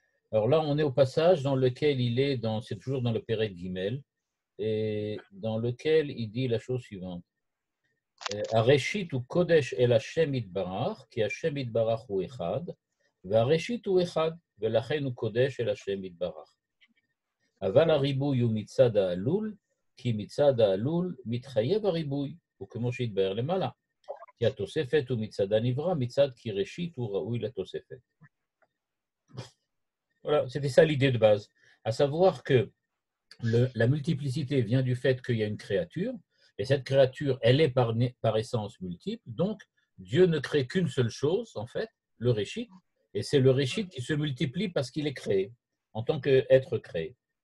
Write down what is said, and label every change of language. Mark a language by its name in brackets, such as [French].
[French] Alors là, on est au passage dans lequel c'est toujours dans le Pérec Gimel, et dans lequel il dit la chose suivante. [Hebrew] Areshit ou Kodesh el Hashem Itbarach, ki Hashem Itbarach hu echad, והרשית הוא אחד, ולכן הוא קודש אל השם יתברך. אבל הריבוי הוא מצד העלול, כי מצד העלול מתחייב הריבוי, וכמו שהתבאר למעלה. כי התוספת הוא מצד הנברא, מצד כי ראשית הוא ראוי לתוספת. [French] Voilà, c'était ça l'idée de base. À savoir que la multiplicité vient du fait qu'il y a une créature, et cette créature, elle est par essence multiple, donc Dieu ne crée qu'une seule chose, en fait, le réchit, et c'est le réchit qui se multiplie parce qu'il est créé, en tant qu'être créé.